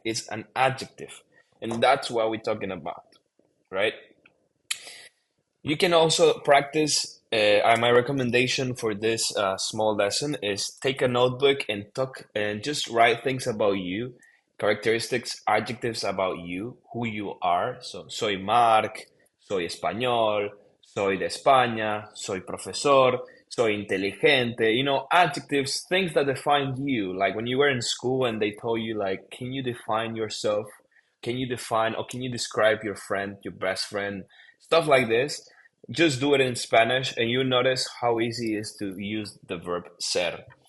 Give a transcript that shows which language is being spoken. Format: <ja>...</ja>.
<en>It's an adjective, and that's what we're talking about, right? You can also practice. My recommendation for this small lesson is take a notebook and talk and just write things about you, characteristics, adjectives about you, who you are.</en> <es>So, soy Mark, soy español, soy de España, soy profesor, soy inteligente.</es> <en>You know, adjectives, things that define you. Like when you were in school and they told you, like, can you define yourself? Can you define or can you describe your friend, your best friend? Stuff like this. Just do it in Spanish and you notice how easy it is to use the verb ser.</en>